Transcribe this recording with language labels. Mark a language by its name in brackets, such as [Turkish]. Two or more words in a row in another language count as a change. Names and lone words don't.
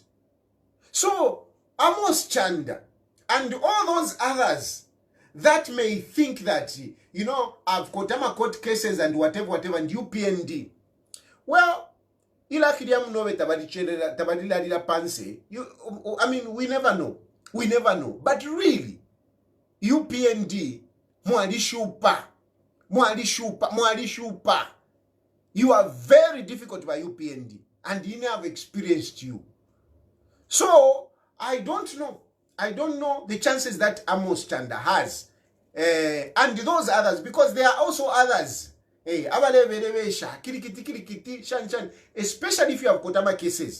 [English] So, Amos Chanda and all those others that may think that, you know, I've got court cases and whatever, and UPND. Well, I mean, we never know. We never know. But really, [Bemba] UPND, mwali shupa. [English] You are very difficult by UPND, and he have experienced you. So, I don't know. I don't know the chances that Amos Chanda has. And those others, because there are also others. Especially if you have Kotama cases.